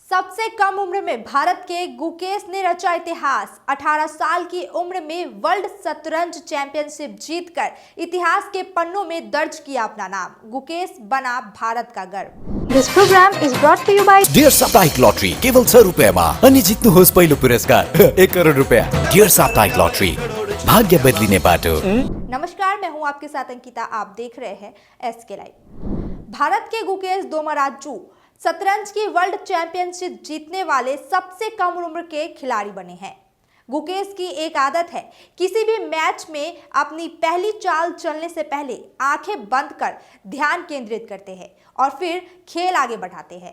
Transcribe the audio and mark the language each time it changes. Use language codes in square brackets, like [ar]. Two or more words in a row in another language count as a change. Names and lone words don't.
[hi] सबसे कम उम्र में भारत के गुकेश ने रचा इतिहास। 18 साल की उम्र में वर्ल्ड शतरंज चैंपियनशिप जीतकर इतिहास के पन्नों में दर्ज किया अपना नाम। गुकेश बना भारत का गर्व। [en] This program is brought to you by [ne] डियर साप्ताहिक लॉटरी केवल 6 रुपैयाँमा अनि जित्नुहोस् पहिलो पुरस्कार 1 करोड रुपैयाँ। डियर साप्ताहिक लॉटरी, भाग्य बदलिने बाटो। [hi] नमस्कार, मैं हूं आपके साथ अंकिता। आप देख रहे हैं SK लाइव। भारत के गुकेश दोमराजू शतरंज की वर्ल्ड चैंपियनशिप जीतने वाले सबसे कम उम्र के खिलाड़ी बने हैं। गुकेश की एक आदत है, किसी भी मैच में अपनी पहली चाल चलने से पहले आंखें बंद कर ध्यान केंद्रित करते हैं और फिर खेल आगे बढ़ाते हैं।